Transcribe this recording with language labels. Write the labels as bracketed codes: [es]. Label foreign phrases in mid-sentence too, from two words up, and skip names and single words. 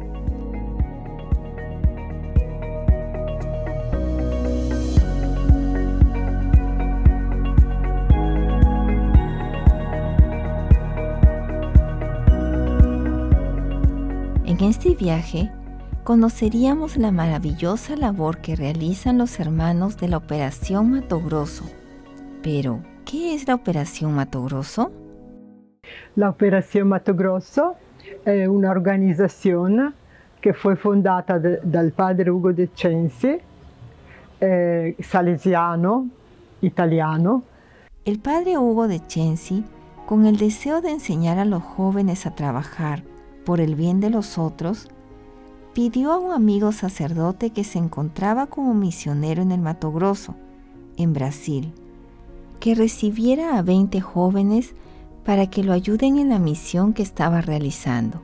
[es] En este viaje, conoceríamos la maravillosa labor que realizan los hermanos de la Operación Mato Grosso. Pero, ¿qué es la Operación Mato Grosso? [it] La Operación Mato Grosso è un'organizzazione che fu fondata dal padre Ugo De Censi, salesiano, italiano. [es] El padre Ugo De Censi, con el deseo de enseñar a los jóvenes a trabajar por el bien de los otros, pidió a un amigo sacerdote que se encontraba como misionero en el Mato Grosso, en Brasil, que recibiera a 20 jóvenes para que lo ayuden en la misión que estaba realizando.